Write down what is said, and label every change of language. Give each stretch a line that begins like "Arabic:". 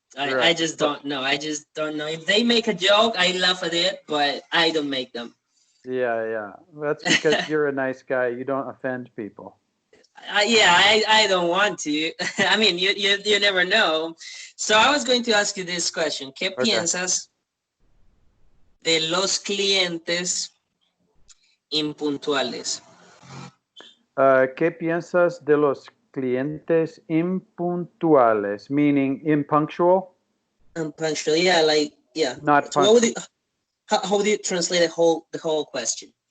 English: I just don't know. I just don't know. If they make a joke, I laugh at it, but I don't make them. Yeah. That's because you're a nice guy. You don't offend people. I don't want to. I mean, you never know. So I was going to ask you this question.
Spanish: ¿Qué piensas de los clientes impuntuales? ¿Qué piensas de los clientes impuntuales?
English: Meaning impunctual? Impunctual, yeah. Not so how would you translate the whole question?